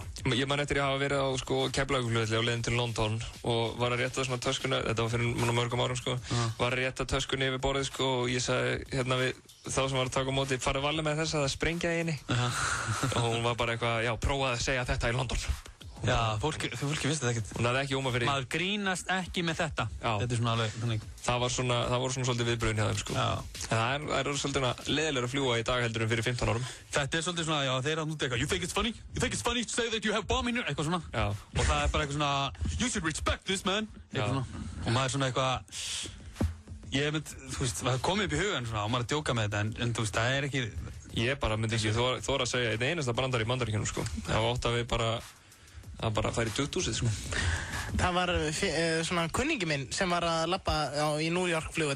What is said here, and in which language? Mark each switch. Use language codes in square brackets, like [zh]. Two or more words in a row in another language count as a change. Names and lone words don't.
[is] Ég man eftir að hafa verið á, sko, Keflavíkurflugvelli á leiðin til London og var að rétta svona töskuna, þetta var fyrir mörgum árum, sko, var að rétta töskunni yfir borðið, sko, og ég sagði hérna við þá sem var að taka á móti, farið varlega með þess að það sprengja í henni og hún var bara eitthvað, já, prófaði að segja þetta í London. Já, fólki finnst þetta ekkert. Hún hafði ekki óma fyrir. Maður grínast ekki með þetta. Já. Þetta er svona alveg, þannig. Það voru svona svolítið viðbröðin hjá þeim, sko. Já. En það er svolítið leiðilega að fljúga í dag heldur en fyrir 15 árum. Þetta er svolítið svona, já, þeir eru að núti eitthvað, [en] you think it's funny to say that you have bomb in here, [is] eitthvað svona. Já. Og það er bara eitthvað svona, [en] you should respect this, man. [is] Eitthvað svona. Og maður er svona eitthvað, ég mynd, þú veist, það komið upp í hugan svona og maður er að djóka með þetta, en þú veist, það er ekki. Ég bara myndi ekki þora að segja einn einasta brandar í Bandaríkjunum, sko. Það var ótt að við bara færi 20.000, sko. Það var svona kunningi minn sem var að labba í New York flugvelli.